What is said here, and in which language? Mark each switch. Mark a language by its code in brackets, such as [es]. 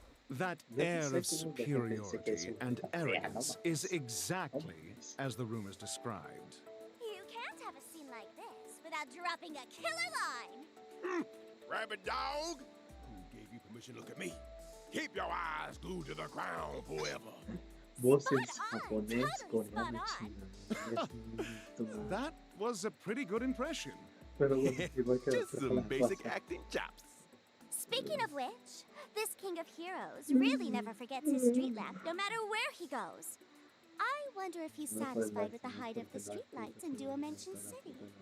[en] That air of superiority and arrogance is exactly as the rumors described. You can't have a scene like this without dropping a killer line. Rabbit dog! Who gave you permission to look at me? Keep your eyes glued to the ground forever. [es] Voces japonés, coreano, chino. Es lindo. [en] That was a pretty good impression. [es] Pero bueno, igual que [en] Just some basic acting chops. Speaking of which, this king of heroes really never forgets his street lamp, no matter where he goes. I wonder if he's satisfied with the height of the streetlights in Dimension City.